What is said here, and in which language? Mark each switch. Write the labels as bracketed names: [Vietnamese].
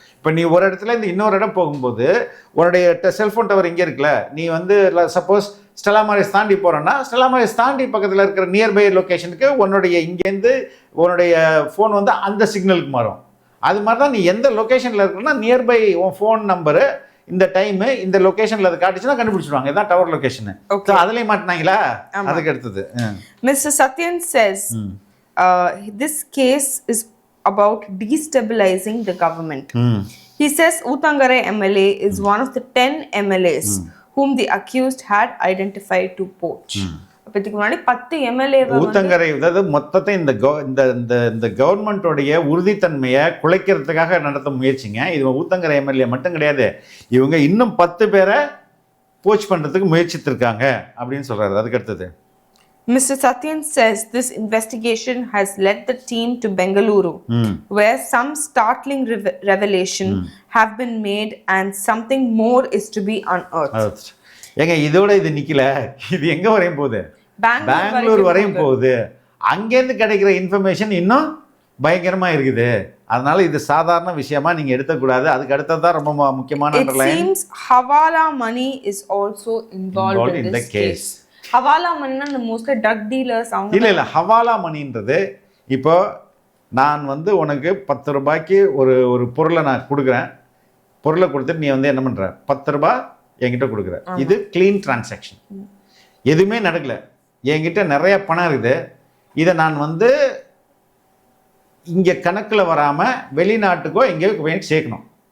[Tamil] இப்போ நீ ஒரு இடத்துல இருந்து இன்னொரு இடம் போகும்போது உன்னுடைய செல்ஃபோன் டவர் இங்கே இருக்குல்ல, நீ வந்து சப்போஸ் ஸ்டெல்லா மாரிஸ் தாண்டி போகிறோன்னா, ஸ்டெல்லா மாரிஸ் தாண்டி பக்கத்தில் இருக்கிற நியர்பை லொக்கேஷனுக்கு உன்னுடைய இங்கேருந்து உன்னுடைய ஃபோன் வந்து அந்த சிக்னலுக்கு மாறும். அது மாதிரி தான் நீ எந்த லொக்கேஷனில் இருக்கிறன்னா நியர்பை உன் ஃபோன் நம்பரு இந்த டைமு இந்த லொக்கேஷனில் அதை காட்டுச்சுன்னா கண்டுபிடிச்சிடுவாங்க, இதுதான் டவர் லொக்கேஷனு. அதுலேயும் மாட்டினாங்களா? அதுக்கு அடுத்தது [English] Mr. Satyan says this case is about destabilizing the government. He says Utangare MLA is one of the 10 MLAs whom the accused had identified to poach. [Tamil] அப்பதுக்கு முன்னாடி 10 MLA Uthangarai, அதாவது மொத்தத்தை இந்த கவர்மெண்டோடைய உறுதித்தன்மையை குலைக்கிறதுக்காக நடத்த முயற்சிங்க. இது ஊத்தங்கரை எம்எல்ஏ மட்டும் கிடையாது, இவங்க இன்னும் 10 பேரை போச் பண்றதுக்கு முயற்சித்திருக்காங்க அப்படின்னு சொல்றாரு. அதுக்கு அடுத்தது Mr. Satyan says this investigation has led the team to Bengaluru, where some startling revelation have been made and something more is to be unearthed. ஏங்க இதோட இது நிக்கல, இது எங்க வரையும் போகுது? பெங்களூர் வரையும் போகுது. அங்கேருந்து கிடைக்கிற இன்ஃபர்மேஷன் இன்னும் பயங்கரமா இருக்குது. அதனால இது சாதாரண விஷயமா நீங்க எடுக்கக்கூடாது. அதுக்கு அடுத்ததான் ரொம்ப முக்கியமான [English] It seems Hawala money is also involved in this case. [Tamil] ஹவாலா மணினா மோஸ்ட்லி ட்ரக் டீலர்ஸ் அவங்க இல்லை ஹவாலா மணின்றது, இப்போ நான் வந்து உனக்கு 10 ரூபாய்க்கு ஒரு பொருளை நான் கொடுக்குறேன், பொருளை கொடுத்துட்டு நீ வந்து என்ன பண்ணுற, 10 ரூபாய் என்கிட்ட கொடுக்குற, இது க்ளீன் டிரான்சாக்ஷன், எதுவுமே நடக்கல, என்கிட்ட நிறைய பணம் இருக்குது, இதை நான் வந்து இங்கே கணக்கில் வராமல் வெளிநாட்டுக்கோ எங்கேயோ சேர்க்கணும்.